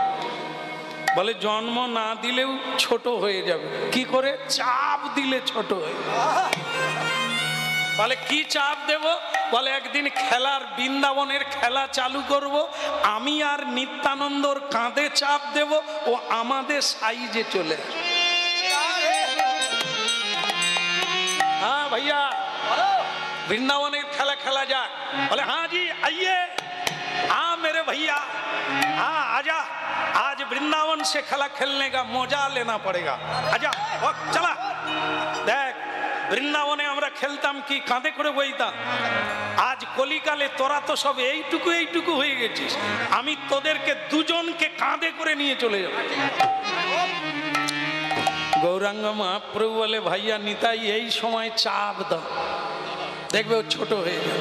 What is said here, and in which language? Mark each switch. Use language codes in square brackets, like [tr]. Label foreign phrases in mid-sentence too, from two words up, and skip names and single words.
[bn] বলে জন্ম না দিলেও ছোট হয়ে যাবে। কি করে? চাপ দিলে ছোট হয়ে যাবে। বলে কি চাপ দেব? বলে একদিন খেলার, বৃন্দাবনের খেলা চালু করব, আমি আর নিত্যানন্দর কাঁধে চাপ দেব, ও আমাদের সাইজে চলে আসবে। [hi] हाँ भैया, वृंदावन खेला खेला जा। बोले हाँ जी आइए, हाँ मेरे भैया, हाँ आजा, आज वृंदावन से खेला खेलने का मजा लेना पड़ेगा। आजा वक्त चला। देख [bn] বৃন্দাবনে আমরা খেলতাম কি, কাঁধে করে বইতাম। আজ কলিকালে তোরা তো সব এইটুকু এইটুকু হয়ে গেছিস, আমি তোদেরকে দুজনকে কাঁধে করে নিয়ে চলে যাব। গৌরাঙ্গ মহাপ্রভু বলে ভাইয়া নিতাই এই সময় চাপ দাও, দেখবে ও ছোট হয়ে যাবে।